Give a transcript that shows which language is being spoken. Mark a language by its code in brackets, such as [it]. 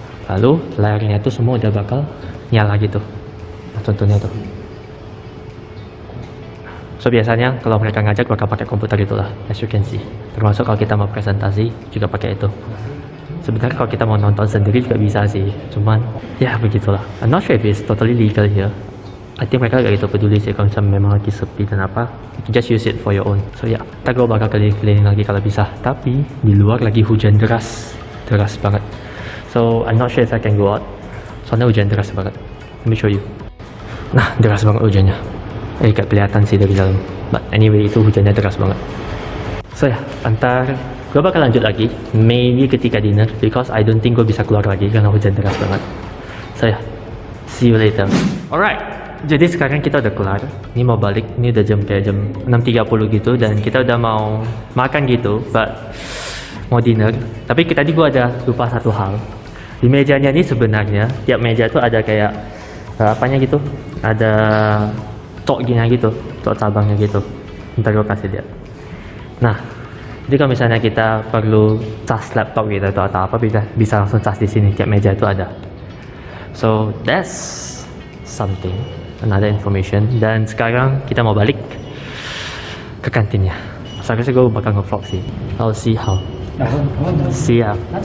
[id] Lalu layarnya itu semua udah bakal nyala gitu. Nah, contohnya tuh. So biasanya kalau mereka ngajak bakal pakai komputer itulah, [en] as you can see. [id] Termasuk kalau kita mau presentasi juga pakai itu. Sebenarnya kalau kita mau nonton sendiri juga bisa sih, cuman ya begitulah. [en] I'm not sure if it's totally legal here. I think [id] mereka gak gitu peduli sih kalau misalnya memang lagi sepi dan apa, [en] just use it for your own. [id] So ya, kita gue bakal keliling lagi kalau bisa. Tapi di luar lagi hujan deras banget. [en] So I'm not sure if I can go out. [id] Soalnya hujan deras banget. [en] Let me show you. [id] Nah, deras banget hujannya. Gak kelihatan sih dari dalam. [en] But anyway, [id] itu hujannya deras banget. So ya, antar Gue bakal lanjut lagi, maybe ketika dinner, [en] because I don't think [id] gue bisa keluar lagi karena hujan deras banget. [en] So ya, see you later. Alright, [id] jadi sekarang kita udah kelar. Ini mau balik, ini udah kayak jam 6.30 gitu, dan kita udah mau makan gitu, but mau dinner. Tapi tadi gue ada lupa satu hal. Di mejanya ini sebenarnya, tiap meja tuh ada kayak apanya gitu, ada tok gini gitu, tok cabangnya gitu. Ntar gue kasih lihat. Nah, jadi kalau misalnya kita perlu cas laptop gitu atau apa, bisa langsung cas di sini, tiap meja itu ada. [en] So that's something, another information. [id] Dan sekarang kita mau balik ke kantinnya. Seharusnya gue bakal nge-vlog sih. [en] I'll see how. See ya.